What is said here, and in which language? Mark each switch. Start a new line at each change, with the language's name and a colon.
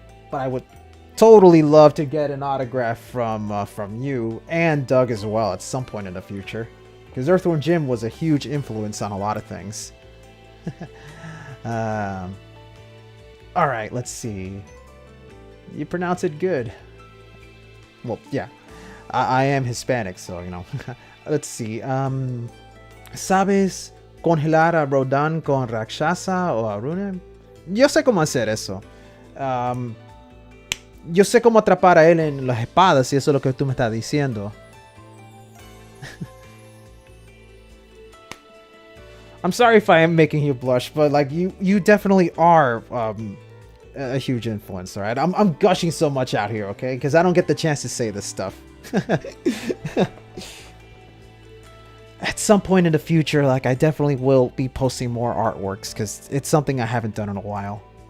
English: But I would totally love to get an autograph from you and Doug as well at some point in the future, because Earthworm Jim was a huge influence on a lot of things. All right, let's see. You pronounce it good. Well, yeah, I am Hispanic, so, you know. Let's see.
Spanish: ¿Sabes congelar a Rodon con Rakshasa o a Rune? Yo sé cómo hacer eso. Yo sé cómo atrapar a él en las espadas, si eso es lo que tú me estás diciendo.
English: I'm sorry if I am making you blush, but like you definitely are a huge influence, all right? I'm gushing so much out here, okay? Because I don't get the chance to say this stuff. At some point in the future, like, I definitely will be posting more artworks, because it's something I haven't done in a while.